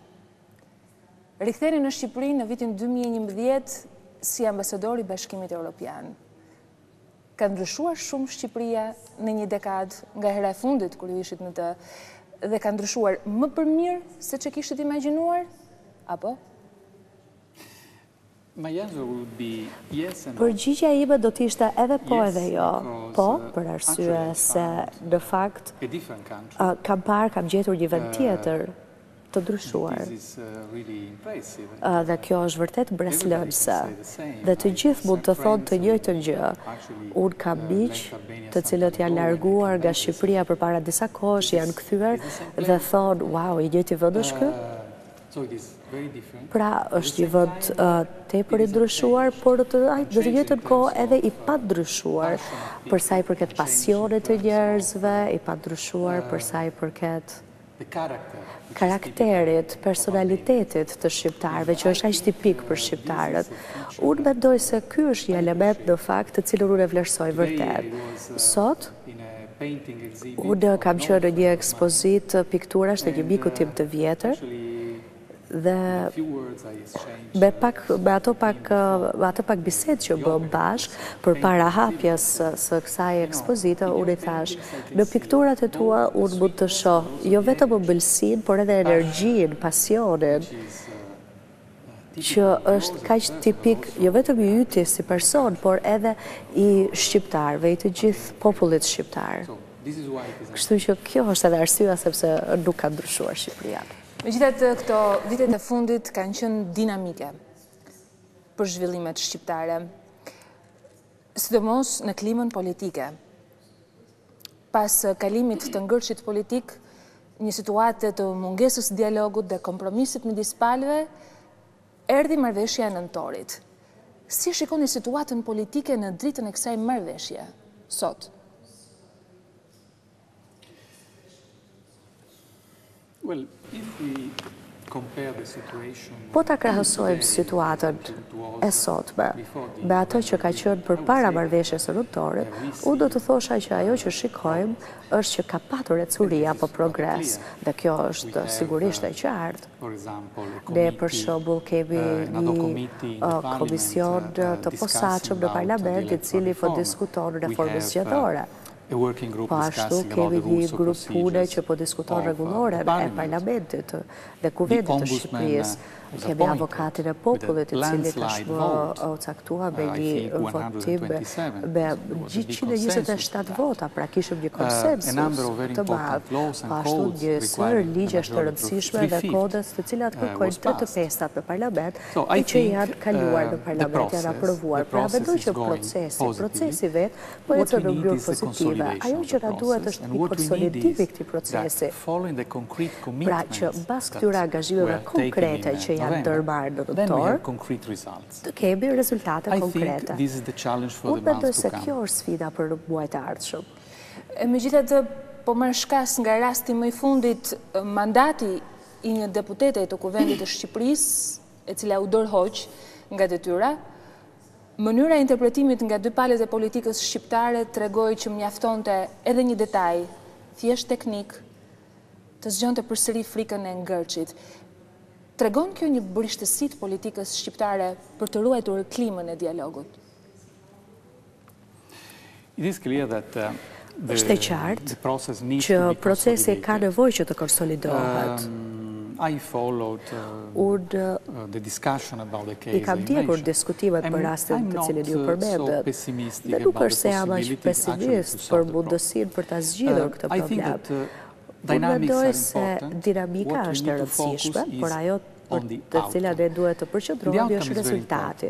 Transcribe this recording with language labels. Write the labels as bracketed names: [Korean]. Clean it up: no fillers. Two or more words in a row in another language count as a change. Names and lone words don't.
[Albanian] Riktheni në Shqipëri në vitin 2011 si ambasador i Bashkimit Evropian. Ka ndryshuar shumë Shqipëria në një dekadë nga hera e fundit kur ju ishit në të, dhe ka ndryshuar më për mirë se që kishit imagjinuar, apo? [English] My answer would be yes and no. [Albanian] Përgjigjja ime do të ishte edhe po [English] Yes, [Albanian] edhe jo. [English] because, [Albanian] Po, për arsye [English] actually I [Albanian] se [English] found [Albanian] në fakt [English] A different country. [Albanian] kam gjetur një vend tjetër të ndryshuar. [English] This is really impressive. [Albanian] Dhe kjo është vërtet breslënëse. Dhe të gjithë mund të thonë të njëjtën gjë. Unë kam miq të cilët janë larguar nga Shqipëria përpara disa kohësh, janë kthyer dhe thonë, wow, i njëjti vend është ky? [English] So it is very different. [Albanian] Pra, është një vend tepër i ndryshuar, por në të njëjtën kohë edhe i pandryshuar, për sa i përket pasionit të njerëzve, i pandryshuar për sa i përket [English] The character. [Albanian] karakterit, personalitetit të shqiptarëve, që është aq tipik për shqiptarët. Unë mendoj se ky është një element në fakt të cilën unë e vlerësoj vërtet. Sot, [English] In a painting exhibit. [Albanian] unë kam qenë në një ekspozitë pikturash të një miku tim të vjetër, dhe [English] Few words I exchanged. [Albanian] me ato pak bisedë që bëm bashk përpara hapjes së kësaj ekspozite, unë i thash, në pikturat e tua unë mund të shoh jo vetëm ëmbëlsinë, por edhe energjinë, pasionin, që është kaq tipik jo vetëm i yti si person, por edhe i shqiptarëve, i të gjithë popullit shqiptar. [English] So this is why it is. [Albanian] Kështu që kjo është edhe arsyeja sepse nuk ka ndryshuar Shqipëria. Megjithatë, këto vitet e fundit kanë qenë dinamike për zhvillimet shqiptare, sidomos në klimën politike. Pas kalimit të ngërçit politik, një situatë të mungesës dialogut dhe kompromisit midis palëve, erdhi marrëveshja e nëntorit. Si shikoni situatën politike në dritën e kësaj marrëveshje sot? [English] Well, if we compare the situation [Albanian] Po ta krahasojmë situatën e sotme me ato që ka qenë përpara marrëveshjes së nëntorit, unë do të thosha që ajo që shikojmë është që ka patur ecuri apo progres, dhe kjo është sigurisht e qartë. [English] for example, a [Albanian] Ne për [English] committee, [Albanian] shembull kemi [English] another committee in the [Albanian] një [English] parliament, [Albanian] komision të posaçëm në [English] discussing [Albanian] parlament, [English] about [Albanian] i [English] the [Albanian] cili po [English] electoral [Albanian] diskuton [English] reform. [Albanian] reformën [English] We have, [Albanian] zgjedhore. [English] a working group [Albanian] Po ashtu [English] discussing about [Albanian] kemi [English] the [Albanian] një [English] rules of [Albanian] grup pune [English] procedures [Albanian] që po diskuton [English] of, [Albanian] rregulloren e [English] parliament. [Albanian] parlamentit dhe kuvendit të [English] ombudsman, [Albanian] Shqipërisë. [English] was [Albanian] Kemi [English] appointed [Albanian] avokatin e [English] with a [Albanian] popullit, i cili [English] landslide [Albanian] tashmë [English] vote. [Albanian] u caktua me [English] I [Albanian] një [English] think [Albanian] votim 127. me [English] There was a big 127 consensus. [Albanian] vota, pra kishim një konsensus [English] A number of very [Albanian] të madh. [English] important laws and [Albanian] Po ashtu [English] codes [Albanian] një sër [English] requiring [Albanian] ligjesh të [English] a majority of [Albanian] rëndësishme dhe 3/5 kodes të cilat kërkojnë [English] was [Albanian] 3/5 në parlament, [English] So, I [Albanian] e që [English] think, [Albanian] janë kaluar në [English] the [Albanian] parlament, [English] process- [Albanian] janë aprovuar. [English] the [Albanian] Pra [English] process [Albanian] mendoj [English] is [Albanian] që [English] going [Albanian] procesi [English] positively. [Albanian] vetë po [English] What [Albanian] ecën [English] we [Albanian] në [English] need [Albanian] mënyrë [English] is the [Albanian] pozitive. [English] consolidation [Albanian] Ajo [English] of [Albanian] që [English] the [Albanian] na duhet [English] process, [Albanian] është [English] and [Albanian] një [English] what we need [Albanian] konsolidimi i [English] is [Albanian] këtij [English] that [Albanian] procesi. [English] following the concrete [Albanian] Pra [English] commitments [Albanian] që mbas [English] that [Albanian] këtyre angazhimeve [English] were taken [Albanian] konkrete [English] in [Albanian] që janë [English] November, [Albanian] ndërmarrë në [English] then we [Albanian] nëntor, [English] have concrete results. [Albanian] të kemi rezultate [English] I think [Albanian] konkrete. [English] this is the challenge for [Albanian] Unë [English] the [Albanian] mendoj [English] months [Albanian] se [English] to [Albanian] kjo [English] come. [Albanian] është sfida për muajt e ardhshëm. Megjithatë, po marr shkas nga rasti më i fundit, mandati i një deputete të Kuvendit të Shqipërisë, e cila u dorëhoq nga detyra, mënyra e interpretimit nga dy palët e politikës shqiptare tregoi që mjaftonte edhe një detaj, thjesht teknik, të zgjonte përsëri frikën e ngërçit. Tregon kjo një bërishtësi të politikës shqiptare për të ruajtur klimën e dialogut? [English] It is clear that [Albanian] Është e qartë [English] the process needs [Albanian] që [English] to be [Albanian] procesi ka [English] consolidated. [Albanian] nevojë që të konsolidohet. [English] I followed the discussion about the case. [Albanian] I kam ndjekur diskutimet për rastin të cilin ju përmendet. Dhe nuk është se jam aq pesimist për mundësinë për ta zgjidhur këtë problem. Unë mendoj se dinamika është e rëndësishme, por ajo për të cilat ne duhet të përqendrohemi është rezultati.